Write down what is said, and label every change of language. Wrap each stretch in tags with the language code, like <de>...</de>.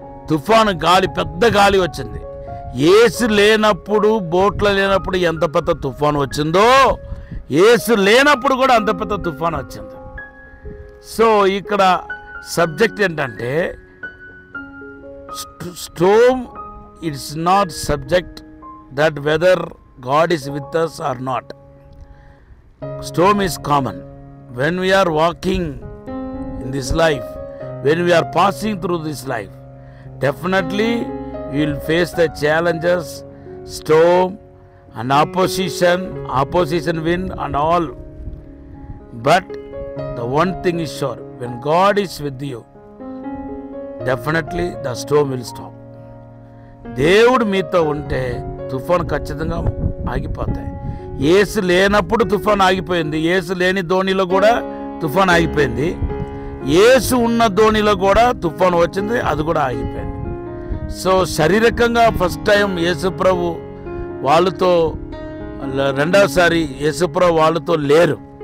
<te>తుఫాను గాలి, పెద్ద గాలి వచ్చింది. యేసు లేనప్పుడు, బోట్లో లేనప్పుడు ఎంత పెద్ద తుఫాను వచ్చిందో, యేసు లేనప్పుడు కూడా అంత పెద్ద తుఫాను వచ్చింది. సో ఇక్కడ సబ్జెక్ట్ ఏంటంటే,</te> <en>Storm it's not subject that whether God is with us or not. Storm is common when we are walking in this life, when we are passing through this life. Definitely we will face the challenges, storm and opposition wind and all. But the one thing is sure, when God is with you, definitely the storm will stop.</en> <te>దేవుడు మీతో ఉంటే తుఫాను ఖచ్చితంగా ఆగిపోతాయి. యేసు లేనప్పుడు తుఫాను ఆగిపోయింది, యేసు లేని ధోనిలో కూడా తుఫాను ఆగిపోయింది, యేసు ఉన్న ధోనిలో కూడా తుఫాను వచ్చింది, అది కూడా ఆగిపోయింది. సో శారీరకంగా ఫస్ట్ టైం యేసుప్రభు వాళ్ళతో, రెండవసారి యేసుప్రభు వాళ్ళతో లేరు.</te>